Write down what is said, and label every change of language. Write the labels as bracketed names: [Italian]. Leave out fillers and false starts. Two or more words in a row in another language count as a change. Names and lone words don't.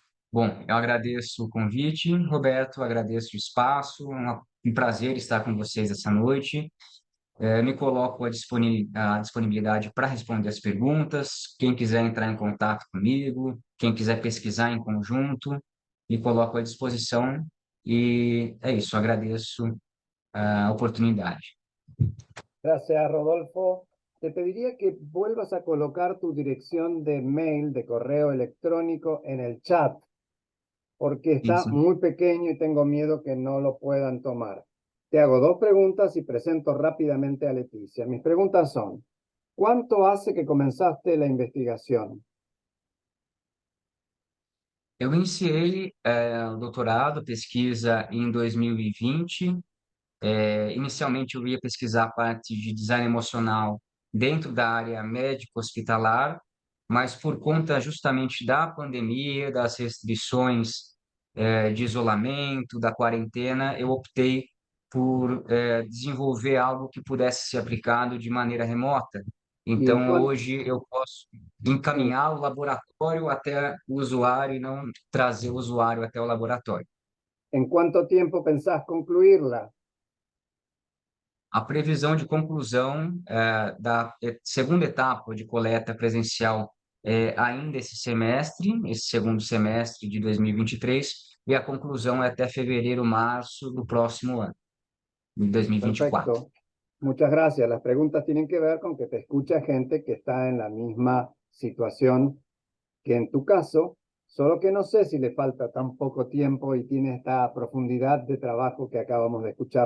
[Portuguese] Bom, eu agradeço o convite, Roberto, agradeço o espaço, um prazer estar com vocês essa noite. Me coloco à disponibilidade para responder as perguntas. Quem quiser entrar em contato comigo, quem quiser pesquisar em conjunto, me coloco à disposição. E é isso, agradeço a oportunidade. [Spanish] Gracias, Rodolfo. Te pediría que vuelvas a colocar tu dirección de mail, de correo electrónico en el chat, porque [Portuguese] Sim, [Spanish] está [Portuguese] sim. [Spanish] muy pequeño y tengo miedo que no lo puedan tomar. Te hago dos preguntas y presento rápidamente a Leticia. Mis preguntas son, ¿cuánto hace que comenzaste la investigación? [Portuguese] Eu iniciei o doutorado, pesquisa em 2020. Inicialmente, eu ia pesquisar a parte de design emocional dentro da área médico-hospitalar, mas por conta justamente da pandemia, das restrições, de isolamento, da quarentena, eu optei por desenvolver algo que pudesse ser aplicado de maneira remota. [Spanish] ¿Y [Portuguese] Então, hoje, eu posso [Spanish] en, [Portuguese] encaminhar o laboratório até o usuário e não trazer o usuário até o laboratório. [Spanish] en cuánto tiempo pensás concluirla? [Portuguese] A previsão de conclusão da segunda etapa de coleta presencial é ainda esse semestre, esse segundo semestre de 2023, e a conclusão é até fevereiro, março do próximo ano, de 2024. [Spanish] Perfecto. Muchas gracias. Las preguntas tienen que ver con que te escucha gente que está en la misma situación que en tu caso, solo que no sé si le falta tan poco tiempo y tiene esta profundidad de trabajo que acabamos de escuchar.